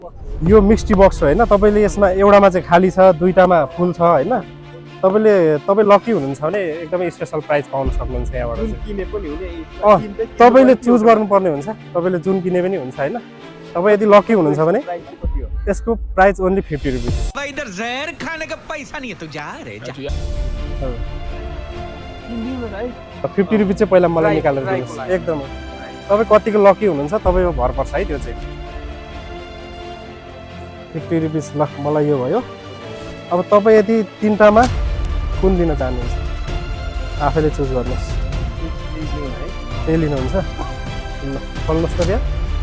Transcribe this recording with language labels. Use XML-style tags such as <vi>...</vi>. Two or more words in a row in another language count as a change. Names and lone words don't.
<ne>यो</ne> <en>mystery box</en> <ne>हो हैन तपाईले यसमा एउटामा चाहिँ खाली छ दुईटामा फुल छ हैन तपाईँ लकी हुनुहुन्छ भने एकदमै</ne> <en>special prize</en> <ne>पाउन सक्नुहुन्छ यहाँबाट किने पनि हुने तपाईले चुज गर्नुपर्ने हुन्छ तपाईले जुन किने पनि हुन्छ हैन तपाईँ यदि लकी हुनुहुन्छ भने यसको</ne> <en>price only</en> <ne>50 रुपैयाँ</ne> <hi>इधर जहर खाने का पैसा नहीं है तू जा रे जा</hi> <ne>50 रुपैयाँ चाहिँ पहिला मलाई निकालेर दिनुहोस् एकदमै तपाईँ कतिको लकी हुनुहुन्छ तपाईँको भर पर्छ है त्यो चाहिँ 50 रुपैयाँ ल मलाई यो भयो अब तपाईँ यदि तीनटामा कुन दिन चाहनुहुन्छ आफैले चुज गर्नुहोस् त्यही लिनुहुन्छ ल खोल्नुहोस् त त्यहाँ</ne>